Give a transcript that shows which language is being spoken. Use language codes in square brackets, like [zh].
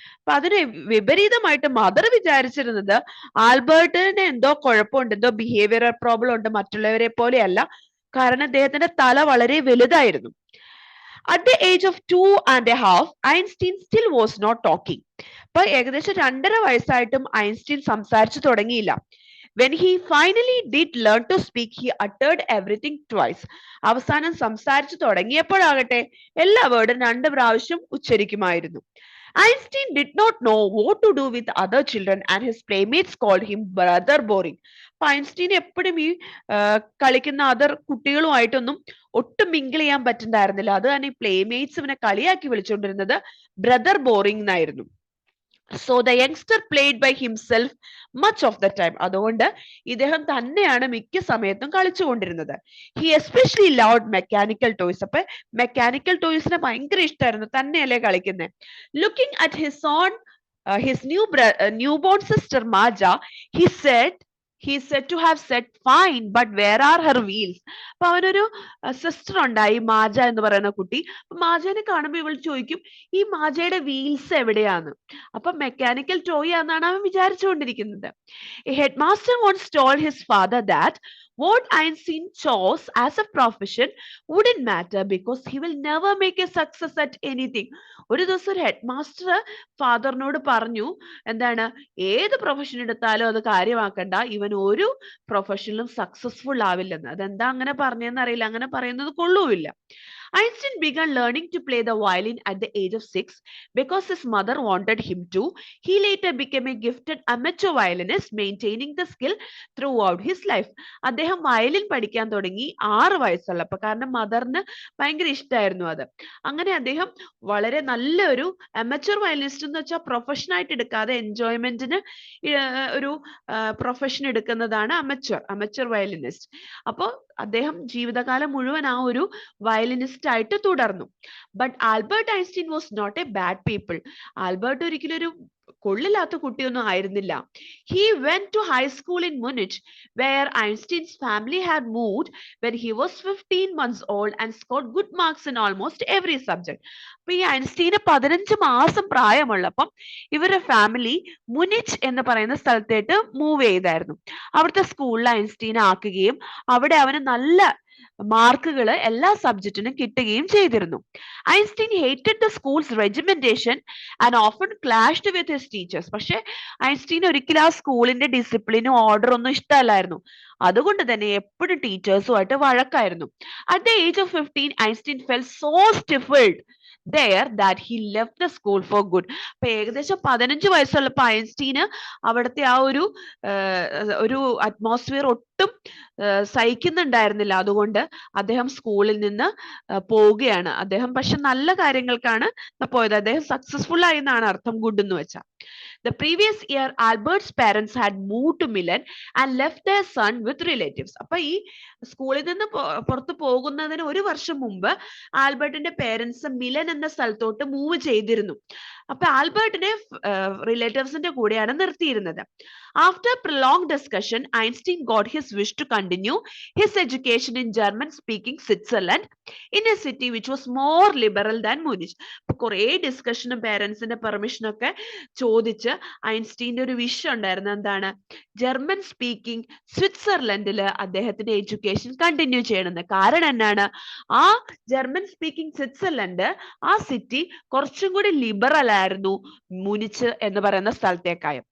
[ml] അപ്പൊ അതിന് വിപരീതമായിട്ട് മദർ വിചാരിച്ചിരുന്നത് ആൽബർട്ടിന് എന്തോ കുഴപ്പമുണ്ട്, എന്തോ ബിഹേവിയറൽ പ്രോബ്ലം ഉണ്ട്, മറ്റുള്ളവരെ പോലെയല്ല, കാരണം അദ്ദേഹത്തിന്റെ തല വളരെ വലുതായിരുന്നു. [en] At the age of 2.5, Einstein still was not talking. [ml] അപ്പൊ ഏകദേശം 2.5 വയസ്സായിട്ടും ഐൻസ്റ്റീൻ സംസാരിച്ചു തുടങ്ങിയില്ല. [en] When he finally did learn to speak, he uttered everything twice. [ml] അവസാനം സംസാരിച്ചു തുടങ്ങിയപ്പോഴാകട്ടെ എല്ലാ വേർഡും 2 പ്രാവശ്യം ഉച്ചരിക്കുമായിരുന്നു. [en] Einstein did not know what to do with other children and his playmates called him brother boring. [ml] Einstein എപ്പോഴും ഈ കളിക്കുന്ന അതർ കുട്ടികളുമായിട്ടൊന്നും ഒട്ടും മിങ്കിൾ ചെയ്യാൻ പറ്റുന്നുണ്ടായിരുന്നില്ല. അത് തന്നെ ഈ പ്ലേമേറ്റ്സ് ഇവനെ കളിയാക്കി വിളിച്ചുകൊണ്ടിരുന്നത് ബ്രദർ ബോറിംഗ് എന്നായിരുന്നു. [en] So the youngster played by himself much of the time. [ml] അതുകൊണ്ട് ഇദ്ദേഹം തന്നെയാണ് മിക്ക സമയത്തും കളിച്ചുകൊണ്ടിരുന്നത്. [en] He especially loved mechanical toys. [ml] അപ്പൊ മെക്കാനിക്കൽ ടോയ്സിനെ ഭയങ്കര ഇഷ്ടമായിരുന്നു, തന്നെയല്ലേ കളിക്കുന്നത്. [en] Looking at his newborn sister Maja, he said to have said, fine, but where are her wheels? [ml] അപ്പൊ അവനൊരു സിസ്റ്റർ ഉണ്ടായി, മാജ എന്ന് പറയുന്ന കുട്ടി. മാജനെ കാണുമ്പോൾ ഇവൾ ചോദിക്കും, ഈ മാജയുടെ വീൽസ് എവിടെയാന്ന്. അപ്പൊ മെക്കാനിക്കൽ ടോയ് ആണെന്നാണ് അവൻ വിചാരിച്ചുകൊണ്ടിരിക്കുന്നത്. [en] Head master once told his father that what Einstein chose as a profession wouldn't matter because he will never make a success at anything. [ml] ഒരു ദിവസം ഒരു ഹെഡ് മാസ്റ്റർ ഫാദറിനോട് പറഞ്ഞു, എന്താണ്, ഏത് പ്രൊഫഷൻ എടുത്താലും അത് കാര്യമാക്കണ്ട, ഇവൻ ഒരു പ്രൊഫഷനിലും സക്സസ്ഫുൾ ആവില്ലെന്ന്. അതെന്താ അങ്ങനെ പറഞ്ഞെന്ന് അറിയില്ല, അങ്ങനെ പറയുന്നത് കൊള്ളൂല്ല. [en] Einstein began learning to play the violin at the age of 6 because his mother wanted him to. He later became a gifted amateur violinist, maintaining the skill throughout his life. [ml] അദ്ദേഹം violin പഠിക്കാൻ തുടങ്ങി 6 വയസ്സുള്ളപ്പോൾ, കാരണം മദറിന് ഭയങ്കര ഇഷ്ടമായിരുന്നു അത്. അങ്ങനെ അദ്ദേഹം വളരെ നല്ലൊരു അമച്വർ വയലിനിസ്റ്റ് എന്ന് വെച്ചാൽ പ്രൊഫഷൻ ആയിട്ട് എടുക്കാതെ എൻജോയ്മെന്റിന് ഒരു പ്രൊഫഷൻ എടുക്കുന്നതാണ് അമച്വർ വയലിനിസ്റ്റ്. അപ്പോൾ അദ്ദേഹം ജീവിതകാലം മുഴുവൻ ആ ഒരു വയലിനിസ്റ്റ് ആയിട്ട് തുടർന്നു. [en] But Albert Einstein was not a bad people. [ml] Albert ഒരിക്കലും ഒരു കൊള്ളില്ലാത്ത കുട്ടിയൊന്നും ആയിരുന്നില്ല. [en] He went to high school in Munich, where Einstein's family had moved when he was 15 months old and scored good marks in almost every subject. [ml] അപ്പൊ ഈ ഐൻസ്റ്റീന് 15 മാസം പ്രായമുള്ളപ്പം ഇവരുടെ family മുനിച്ച് എന്ന് പറയുന്ന സ്ഥലത്തേക്ക് മൂവ് ചെയ്തായിരുന്നു. അവിടുത്തെ സ്കൂളിൽ ഐൻസ്റ്റീനെ ആക്കുകയും അവിടെ അവന് നല്ല മാർക്കുകൾ എല്ലാ സബ്ജക്റ്റിനും കിട്ടുകയും ചെയ്തിരുന്നു. [en] Einstein hated the school's regimentation and often clashed with his teachers. [ml] പക്ഷെ ഐൻസ്റ്റീൻ ഒരിക്കലും ആ സ്കൂളിന്റെ ഡിസിപ്ലിനും ഓർഡർ ഒന്നും ഇഷ്ടമല്ലായിരുന്നു. അതുകൊണ്ട് തന്നെ എപ്പോഴും ടീച്ചേഴ്സുമായിട്ട് വഴക്കായിരുന്നു. [en] At the age of 15, Einstein felt so stifled there that he left the school for good. [ml] അപ്പൊ ഏകദേശം 15 വയസ്സുള്ളപ്പോൾ ഐൻസ്റ്റീന് അവിടുത്തെ ആ ഒരു അറ്റ്മോസ്ഫിയർ ഒട്ടും സഹിക്കുന്നുണ്ടായിരുന്നില്ല. അതുകൊണ്ട് അദ്ദേഹം സ്കൂളിൽ നിന്ന് പോവുകയാണ്. അദ്ദേഹം പക്ഷെ നല്ല കാര്യങ്ങൾക്കാണ് പോയത്. അദ്ദേഹം സക്സസ്ഫുൾ ആയി എന്നാണ് അർത്ഥം, ഗുഡ് എന്ന് വെച്ചാൽ. [en] The previous year, Albert's parents had moved to Milan and left their son with relatives. [ml] അപ്പൊ ഈ സ്കൂളിൽ നിന്ന് പുറത്തു പോകുന്നതിന് ഒരു വർഷം മുമ്പ് ആൽബർട്ടിന്റെ പേരൻസ് മിലൻ എന്ന സ്ഥലത്തോട്ട് മൂവ് ചെയ്തിരുന്നു. അപ്പൊ ആൽബർട്ടിനെ റിലേറ്റീവ്സിന്റെ കൂടെയാണ് നിർത്തിയിരുന്നത്. [en] After prolonged discussion, Einstein got his wish to continue his education in German-speaking Switzerland in a city which was more liberal than Munich. [ml] അപ്പൊ കുറേ ഡിസ്കഷനും പേരൻസിന്റെ പെർമിഷനും ഒക്കെ ചോദിച്ച് ഐൻസ്റ്റീന്റെ ഒരു വിഷ് ഉണ്ടായിരുന്നു. എന്താണ്? ജർമ്മൻ സ്പീക്കിംഗ് സ്വിറ്റ്സർലൻഡിൽ അദ്ദേഹത്തിന്റെ എഡ്യൂക്കേഷൻ കണ്ടിന്യൂ ചെയ്യണമെന്ന്. കാരണം എന്നാണ്? ആ ജർമ്മൻ സ്പീക്കിംഗ് സ്വിറ്റ്സർലൻഡ്, ആ സിറ്റി കുറച്ചും കൂടി ലിബറൽ ആയിരുന്നു മുനിച്ച് എന്ന് പറയുന്ന സ്ഥലത്തേക്കായും.